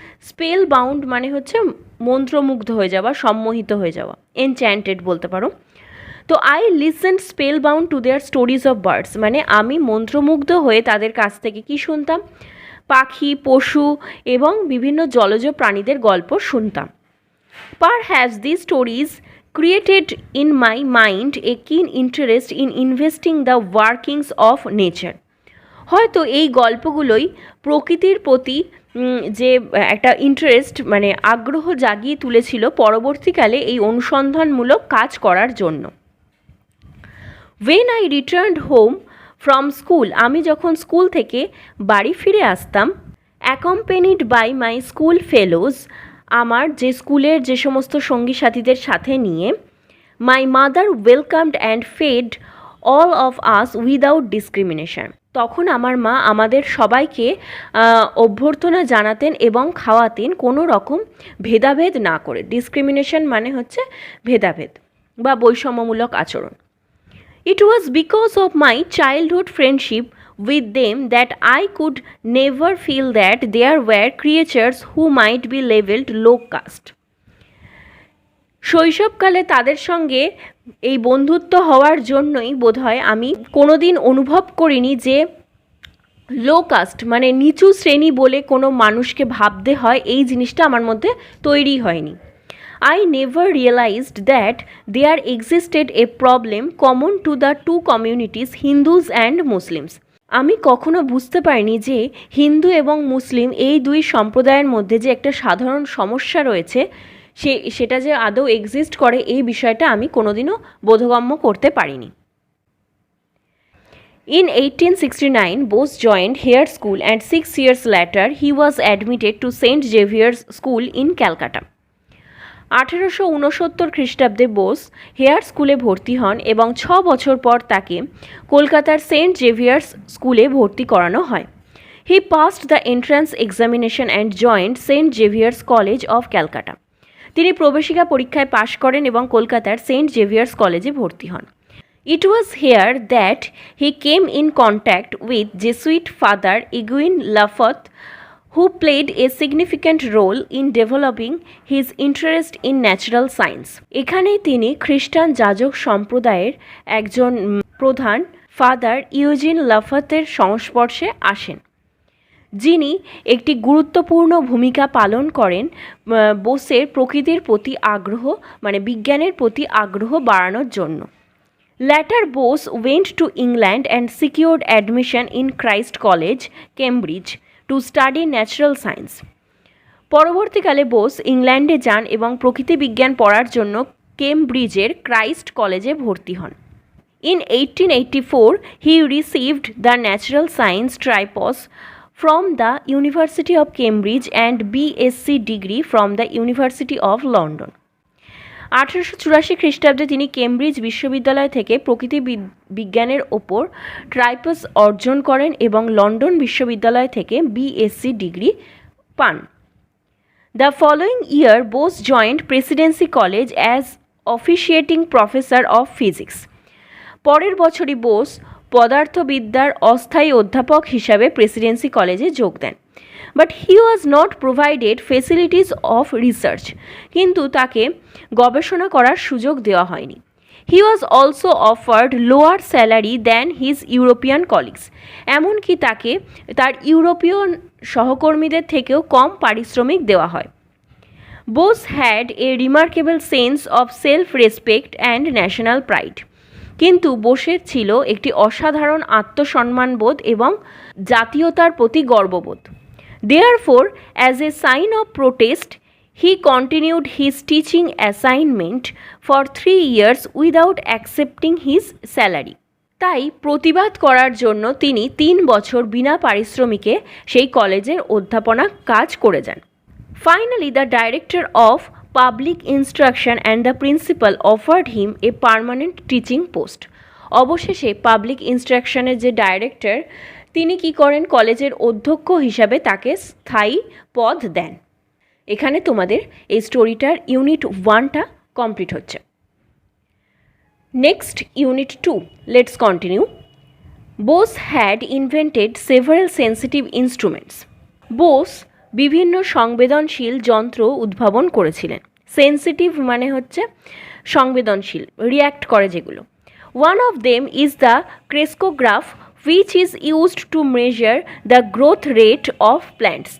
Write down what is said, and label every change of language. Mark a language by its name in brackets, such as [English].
[Bangla] Spell bound মানে হচ্ছে মন্ত্রমুগ্ধ হয়ে যাওয়া, সম্মোহিত হয়ে যাওয়া, এনচ্যান্টেড বলতে পারো। তো [English] I listened spellbound to their stories of birds [Bangla] মানে আমি মন্ত্রমুগ্ধ হয়ে তাদের কাছ থেকে কি শুনতাম? পাখি, পশু এবং বিভিন্ন জলজ প্রাণীদের গল্প শুনতাম। [English] Perhaps this stories created in my mind a keen interest in investing the workings of nature. [Bangla] হয়তো এই গল্পগুলোই প্রকৃতির প্রতি যে একটা ইন্টারেস্ট মানে আগ্রহ জাগিয়ে তুলেছিল পরবর্তীকালে এই অনুসন্ধানমূলক কাজ করার জন্য। [English] When I returned home from school, [Bangla] আমি যখন স্কুল থেকে বাড়ি ফিরে আসতাম, [English] accompanied by my school fellows, [Bangla] আমার যে স্কুলের যে সমস্ত সঙ্গী সাথীদের সাথে নিয়ে, [English] My mother welcomed and fed all of us without discrimination. [Bangla] তখন আমার মা আমাদের সবাইকে অভ্যর্থনা জানাতেন এবং খাওয়াতেন কোনো রকম ভেদাভেদ না করে। ডিসক্রিমিনেশন মানে হচ্ছে ভেদাভেদ বা বৈষম্যমূলক আচরণ। [English] It was because of my childhood friendship with them that I could never feel that there were creatures who might be labeled low caste. [Bangla] শৈশবকালে তাদের সঙ্গে এই বন্ধুত্ব হওয়ার জন্যই বোধহয় আমি কোনোদিন অনুভব করিনি যে লো কাস্ট মানে নিচু শ্রেণী বলে কোনো মানুষকে ভাবতে হয়, এই জিনিসটা আমার মধ্যে তৈরি হয়নি। [English] I never realized that there existed a problem common to the two communities, Hindus and Muslims. [Bangla] আমি কখনো বুঝতে পারিনি যে হিন্দু এবং মুসলিম এই দুই সম্প্রদায়ের মধ্যে যে একটা সাধারণ সমস্যা রয়েছে সেটা যে আদৌ এক্সিস্ট করে এই বিষয়টা আমি কোনোদিনও বোধগম্য করতে পারিনি। [English] In 1869, Bose joined Hare School and 6 years later he was admitted to St. Xavier's School in Calcutta. [Bangla] 1869 খ্রিস্টাব্দে বোস হেয়ার স্কুলে ভর্তি হন এবং 6 বছর পর তাকে কলকাতার সেন্ট জেভিয়ার্স স্কুলে ভর্তি করানো হয়। [English] He passed the entrance examination and joined St. Xavier's College of Calcutta. [Bangla] তিনি প্রবেশিকা পরীক্ষায় পাশ করেন এবং কলকাতার সেন্ট জেভিয়ার্স কলেজে ভর্তি হন। [English] It was here that he came in contact with Jesuit father Eguin Lafayette, who played a significant role in developing his interest in natural science. [Bangla] এখানেই তিনি খ্রিস্টান যাজক সম্প্রদায়ের একজন প্রধান ফাদার ইউজিন লাফাতের সংস্পর্শে আসেন, যিনি একটি গুরুত্বপূর্ণ ভূমিকা পালন করেন বোসের প্রকৃতির প্রতি আগ্রহ বিজ্ঞানের প্রতি আগ্রহ বাড়ানোর জন্য। [English] Later, Bose went to England and secured admission in Christ College, Cambridge, to study natural science. [Bangla] পরবর্তীকালে বোস ইংল্যান্ডে যান এবং প্রকৃতি বিজ্ঞান পড়ার জন্য কেমব্রিজের ক্রাইস্ট কলেজে ভর্তি হন। [English] In 1884, he received the Natural Science Tripos from the University of Cambridge and B.S.C degree from the University of London. [Bangla] 1884 খ্রিস্টাব্দে তিনি কেমব্রিজ বিশ্ববিদ্যালয় থেকে প্রকৃতি বিজ্ঞানের ওপর ট্রাইপস অর্জন করেন এবং লন্ডন বিশ্ববিদ্যালয় থেকে বিএসসি ডিগ্রি পান। [English] The following year Bose joined Presidency College as officiating professor of physics. [Bangla] পরের বছরই বোস পদার্থবিদ্যার অস্থায়ী অধ্যাপক হিসাবে প্রেসিডেন্সি কলেজে যোগ দেন। [English] but he was not provided facilities of research, [Bangla] কিন্তু তাকে গবেষণা করার সুযোগ দেওয়া হয়নি। [English] he was also offered lower salary than his European colleagues, [Bangla] এমনকি তাকে তার ইউরোপীয় সহকর্মীদের থেকেও কম পারিশ্রমিক দেওয়া হয়। [English] Bose had a remarkable sense of self respect and national pride, [Bangla] কিন্তু বোসের ছিল একটি অসাধারণ আত্মসম্মানবোধ এবং জাতীয়তার প্রতি গর্ববোধ। [English] Therefore, as a sign of protest, he continued his teaching assignment for 3 years without accepting his salary. [Bangla] তাই প্রতিবাদ করার জন্য তিনি 3 বছর বিনা পারিশ্রমিকে সেই কলেজের অধ্যাপনা কাজ করে যান। [English] Finally, the director of public instruction and the principal offered him a permanent teaching post. [Bangla] অবশেষে পাবলিক ইনস্ট্রাকশনের যে ডাইরেক্টর, তিনি কি করেন, কলেজের অধ্যক্ষ হিসাবে তাকে স্থায়ী পদ দেন। এখানে তোমাদের এই স্টোরিটার ইউনিট 1টা কমপ্লিট হচ্ছে। [English] Next unit 2, let's continue. Bose had invented several sensitive instruments. [Bangla] Bose বিভিন্ন সংবেদনশীল যন্ত্র উদ্ভাবন করেছিলেন। সেন্সিটিভ মানে হচ্ছে সংবেদনশীল, রিয়্যাক্ট করে যেগুলো। [English] One of them is the crescograph, which is used to measure the growth rate of plants.